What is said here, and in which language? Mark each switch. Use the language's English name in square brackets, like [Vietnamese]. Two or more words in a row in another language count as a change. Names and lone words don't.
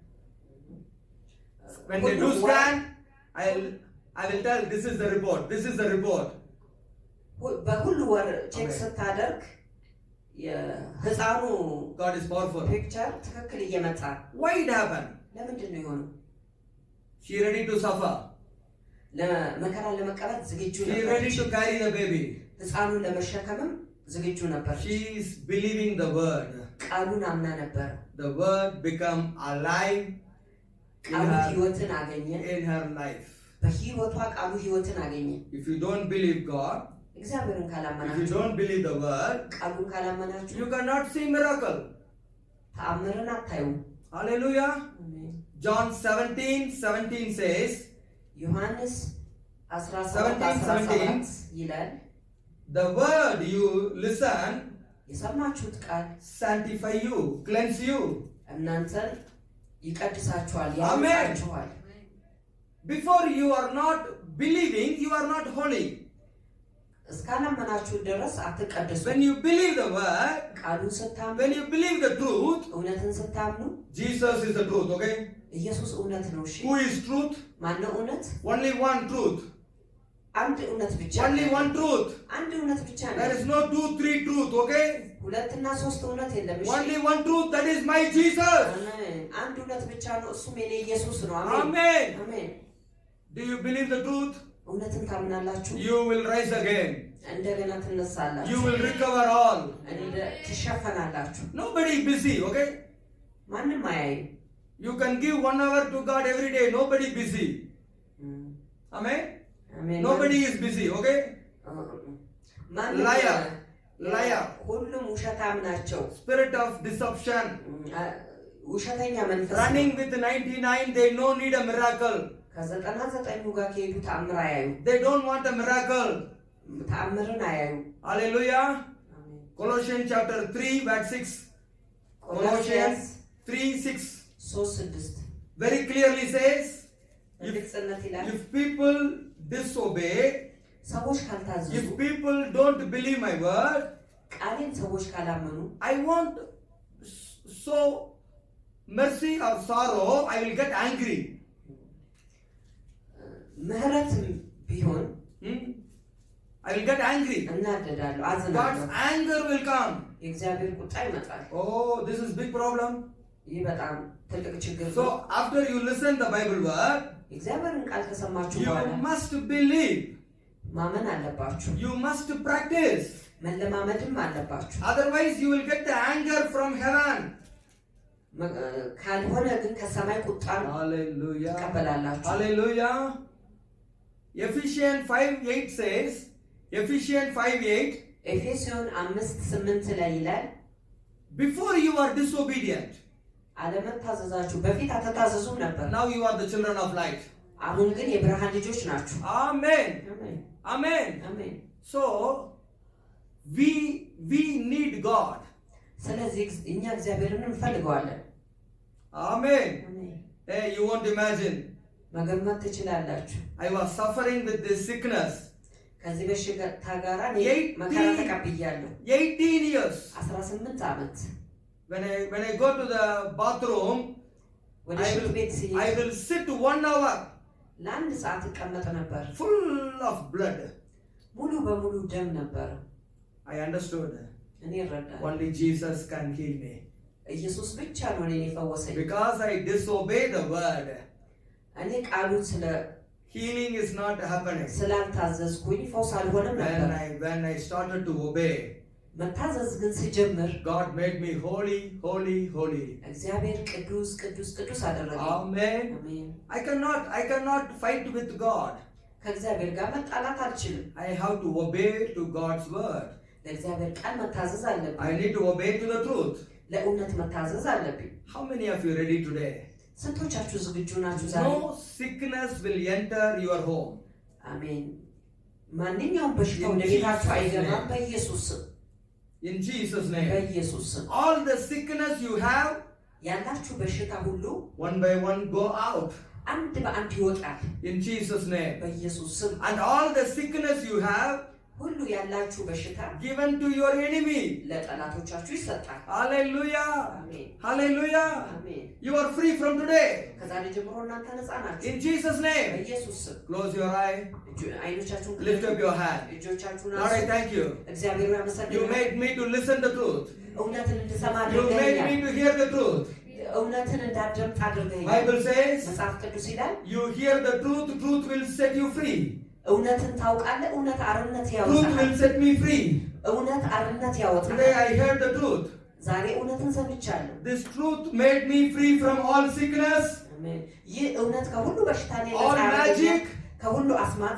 [English] When they do scan, I will tell this is the report. This is the report. [Amharic] በሁሉ ወር ቼክ ስታደርግ የሕፃኑ [English] God is powerful. [Amharic] ፒክቸር ትክክል እየመጣ [English] Why it happened? [Amharic] ለምንድን ነው የሆነው? [English] She ready to suffer. [Amharic] ለመከራን ለመቀበል ዝግጁ [English] She ready to carry the baby. [Amharic] ሕፃኑን ለመሸከምም ዝግጁ ነበር። [English] She is believing the word. [Amharic] ቃሉን አምና ነበር። [English] The word become alive [Amharic] ቃሉ ሕይወትን አገኘ [English] in her life. [Amharic] በሕይወቷ ቃሉ ሕይወትን አገኘ። [English] If you don't believe God, [Amharic] እግዚአብሔርን [English] if you [Amharic] ካላመናችሁ፣ [English] don't believe the word, [Amharic] ቃሉን ካላመናችሁ [English] you cannot see miracle. [Amharic] ተአምርን አታዩም። [English] Hallelujah. John 17:17 says, [Amharic] ዮሐንስ 17 17 ይላል [English] the word you listen [Amharic] የሰማችሁት ቃል [English] sanctify you, cleanse you. [Amharic] እናንተን ይቀድሳችኋል፣ [English] Amen. [Amharic] ያንጻችኋል። [English] Before you are not believing, you are not holy. [Amharic] እስካላመናችሁ ድረስ አትቀደሱ። [English] When you believe the word, [Amharic] ቃሉን ስታምኑ፣ [English] when you believe the truth, [Amharic] እውነትን ስታምኑ፣ [English] Jesus is the truth, okay? [Amharic] ኢየሱስ እውነት ነው። እሺ [English] Who is truth? [Amharic] ማነው እውነት? [English] Only one truth. [Amharic] አንድ እውነት ብቻ [English] Only [Amharic] ነው። [English] one truth. [Amharic] አንድ እውነት ብቻ ነው። [English] There is no 2, 3 truth, okay? [Amharic] ሁለትና ሶስት እውነት የለም። እሺ [English] Only one truth, that is my Jesus. [Amharic] አሜን። አንድ እውነት ብቻ ነው፣ እሱም የኔ ኢየሱስ ነው። [English] Amen. [Amharic] አሜን። [English] Do you believe the truth? [Amharic] እውነትን ታምናላችሁ? [English] You will rise again. [Amharic] እንደገና [English] You [Amharic] ትነሳላችሁ። [English] will recover all. [Amharic] ትሸፈናላችሁ። [English] Nobody busy, okay? [Amharic] ማንም አያይም። [English] You can give 1 hour to God every day. Nobody busy. Amen? [Amharic] አሜን። [English] Nobody is busy, okay? [Amharic] ማንም [English] Liar. Liar. [Amharic] ሁሉም ውሸታም ናቸው። [English] Spirit of deception. [Amharic] ውሸተኛ መንፈስ [English] Running with 99, they no need a miracle. [Amharic] ከ99 ጋር ከሄዱ ተአምር አያዩ። [English] They don't want a miracle. [Amharic] ተአምርን አያዩ። [English] Hallelujah. Colossians chapter 3 verse 6. Colossians 3:6. 3:6 very clearly says, [Amharic] በግልጽነት ይላል [English] if people disobey, [Amharic] ሰዎች ካልታዘዙ፣ [English] if people don't believe my word, [Amharic] ቃሌን ሰዎች ካላመኑ፣ [English] I won't show mercy or sorrow, I will get angry. [Amharic] ምህረት ቢሆን [English] I will get angry. [Amharic] እናደዳለሁ፣ [English] God's [Amharic] አዝናለሁ። [English] anger will come. [Amharic] የእግዚአብሔር ቁጣ ይመጣል። [English] Oh, this is big problem. [Amharic] ይህ በጣም ትልቅ ችግር ነው። [English] So after you listen the Bible word, [Amharic] የእግዚአብሔርን ቃል ከሰማችሁ [English] you [Amharic] በኋላ [English] must believe. [Amharic] ማመን አለባችሁ። [English] You must practice. [Amharic] መለማመድም አለባችሁ። [English] Otherwise you will get the anger from heaven. [Amharic] ካልሆነ ግን ከሰማይ ቁጣን [English] Hallelujah. [Amharic] ትቀበላላችሁ። [English] Hallelujah. Ephesians 5:8 says, Ephesians 5:8, [Amharic] ኤፌሶን 5:8 ላይ ይላል [English] before you are disobedient, [Amharic] አለመታዘዛችሁ በፊት አትታዘዙም ነበር። [English] now you are the children of light. [Amharic] አሁን ግን የብርሃን ልጆች ናችሁ። [English] Amen. [Amharic] አሜን [English] Amen. [Amharic] አሜን። [English] So we need God. [Amharic] ስለዚህ እኛ እግዚአብሔርን እንፈልገዋለን። [English] Amen. [Amharic] አሜን። [English] Hey, you won't imagine. [Amharic] መገመት ትችላላችሁ። [English] I was suffering with this sickness. [Amharic] ከዚህ በሽታ ጋር መከራ ተቀብያለሁ። [English] 18 years. [Amharic] 18 ዓመት [English] When I go to the bathroom, [Amharic] ወደ ሽንት ቤት ሲሄድ [English] I will sit 1 hour. [Amharic] ለአንድ ሰዓት እቀመጥ ነበር። [English] Full of blood. [Amharic] ሙሉ በሙሉ ደም ነበር። [English] I understood. [Amharic] እኔ እረዳለሁ። [English] Only Jesus can heal me. [Amharic] ኢየሱስ ብቻ ነው እኔን የፈወሰኝ። [English] Because I disobey the word. [Amharic] እኔ ቃሉን ስለ [English] Healing is not happening. [Amharic] ስላልታዘዝኩኝ ፈውስ አልሆነም ነበር። [English] When I started to obey, [Amharic] መታዘዝ ግን ሲጀምር [English] God made me holy, holy, holy. [Amharic] እግዚአብሔር ቅዱስ ቅዱስ ቅዱስ አደረገኝ። [English] Amen. [Amharic] አሜን። [English] I cannot fight with God. [Amharic] ከእግዚአብሔር ጋር መጣላት አልችልም። [English] I have to obey to God's word. [Amharic] ለእግዚአብሔር ቃል መታዘዝ አለብኝ። [English] I need to obey to the truth. [Amharic] ለእውነት መታዘዝ አለብኝ። [English] How many of you ready today? [Amharic] ስንቶቻችሁ ዝግጁ ናችሁ ዛሬ? [English] No sickness will enter your home. [Amharic] አሜን። ማንኛውም በሽታ ወደ ቤታችሁ አይገባም በኢየሱስ ስም። [English] In Jesus' name. [Amharic] በኢየሱስ ስም [English] All the sickness you have, [Amharic] ያላችሁ በሽታ ሁሉ [English] one by one go out. [Amharic] አንድ በአንድ ይወጣል [English] In Jesus' name. [Amharic] በኢየሱስ ስም። [English] And all the sickness you have, [Amharic] ሁሉ ያላችሁ በሽታ [English] given to your enemy. [Amharic] ለጠላቶቻችሁ ይሰጣል። [English] Hallelujah. [Amharic] አሜን [English] Hallelujah. [Amharic] አሜን። [English] You are free from today. [Amharic] ከዛሬ ጀምሮ እናንተ ነፃ ናችሁ [English] In Jesus' name. [Amharic] በኢየሱስ ስም። [English] Close your eye. [Amharic] አይኖቻችሁን [English] Lift up your hand. [Amharic] እጆቻችሁን [English] Lord, I [Amharic] አንሱ። [English] thank you. [Amharic] እግዚአብሔር [English] You [Amharic] ያመሰግናል። [English] made me to listen the truth. [Amharic] እውነትን እንድሰማ [English] You made [Amharic] አድርገኸኛል። [English] me to hear the truth. [Amharic] እውነትን እንዳደምጥ አድርገኸኛል። [English] Bible says, [Amharic] መጽሐፍ ቅዱስ ይላል [English] you hear the truth, truth will set you free. [Amharic] እውነትን ታውቃለህ፣ እውነት አርነት [English] Truth [Amharic] ያወጣል። [English] will set me free. [Amharic] እውነት አርነት ያወጣል። [English] Today I heard the truth. [Amharic] ዛሬ እውነትን ሰምቻለሁ። [English] This truth made me free from all sickness, [Amharic] አሜን። ይህ እውነት ከሁሉ በሽታ ነፃ [English] all [Amharic] ያደርገኛል፣ [English] magic, [Amharic] ከሁሉ አስማት፣